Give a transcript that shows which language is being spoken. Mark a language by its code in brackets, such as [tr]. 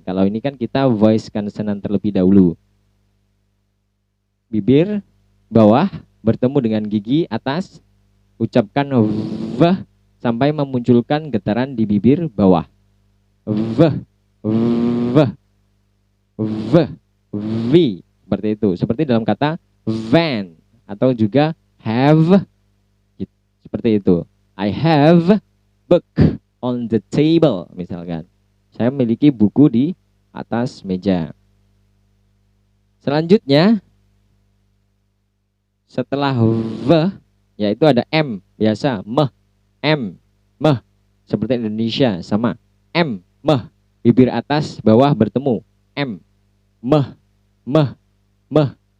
[id] Kalau ini kan kita voice consonant terlebih dahulu. Bibir bawah bertemu dengan gigi atas, ucapkan V sampai memunculkan getaran di bibir bawah. V, V, V, V, seperti itu. Seperti dalam kata van atau juga have, seperti itu. [en] I have book on the table, misalkan. [id] Saya memiliki buku di atas meja. Selanjutnya, setelah V, yaitu ada M, biasa, meh, M, meh, seperti Indonesia, sama. M, meh, bibir atas, bawah bertemu. M, meh, meh, meh.